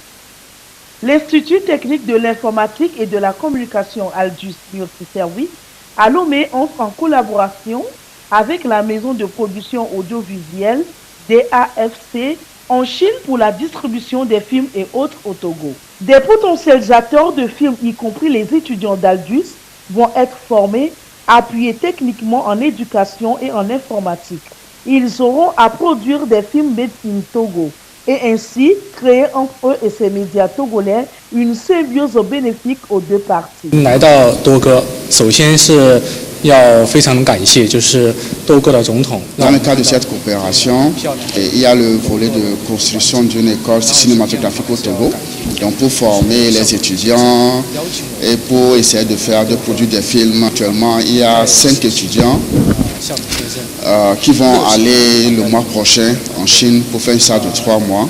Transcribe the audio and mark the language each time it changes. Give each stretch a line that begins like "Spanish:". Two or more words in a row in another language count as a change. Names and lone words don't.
French: L'Institut technique de l'informatique et de la communication Aldus Multiservice à Lomé entre en collaboration avec la maison de production audiovisuelle DAFC en Chine pour la distribution des films et autres au Togo. Des potentialisateurs de films, y compris les étudiants d'Aldus, vont être formés, appuyés techniquement en éducation et en informatique. Ils auront à produire des films
English: made in
French: Togo et ainsi créer entre eux et ces médias togolais une symbiose bénéfique aux deux parties.
Chinese: 来到多哥，首先是要非常感谢，就是多哥的总统。
French: Dans le cadre de cette coopération, il y a le volet de construction d'une école cinématographique au Togo, donc pour former les étudiants et pour essayer de produire des films. Actuellement, il y a 5 étudiants qui vont aller le mois prochain en Chine pour faire un stage de 3 mois.